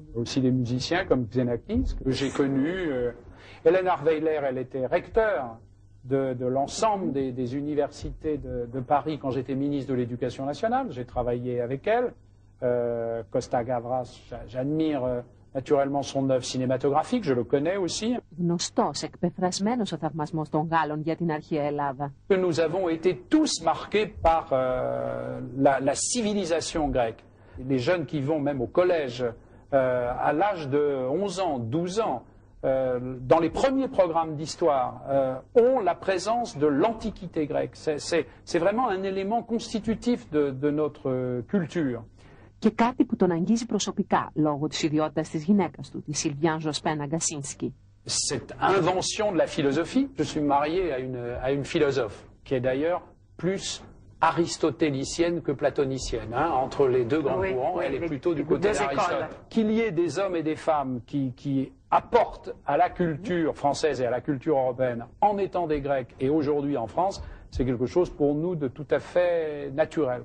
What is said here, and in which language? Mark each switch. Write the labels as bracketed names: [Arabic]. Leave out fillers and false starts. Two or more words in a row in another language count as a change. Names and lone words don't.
[French] Aussi des musiciens comme Xenakis, que j'ai connu. Hélène Arveler, elle était recteur de l'ensemble des universités de Paris quand j'étais ministre de l'Éducation nationale. J'ai travaillé avec elle. Kostas Gavras, j'admire naturellement son œuvre cinématographique, je le connais aussi. [Greek] Γνωστός, εκπεφρασμένος ο θαυμασμός των Γάλλων για την αρχαία Ελλάδα. [French] Nous avons été tous marqués par la civilisation grecque. Les jeunes qui vont même au collège à l'âge de 11 ans, 12 ans, dans les premiers programmes d'histoire, ont la présence de l'antiquité grecque. C'est vraiment un élément constitutif de notre culture. [Greek] Και κάτι που τον αγγίζει προσωπικά λόγω της ιδιότητας της γυναίκας του, της Σιλβιάν Ζοσπέν Αγκασίνσκι. [French] Cette invention de la philosophie, je suis marié à une philosophe qui est d'ailleurs plus aristotélicienne que platonicienne. Hein, entre les deux grands courants, elle est plutôt du côté d'Aristote. Qu'il y ait des hommes et des femmes qui apportent à la culture française et à la culture européenne en étant des Grecs et aujourd'hui en France, c'est quelque chose pour nous de tout à fait naturel.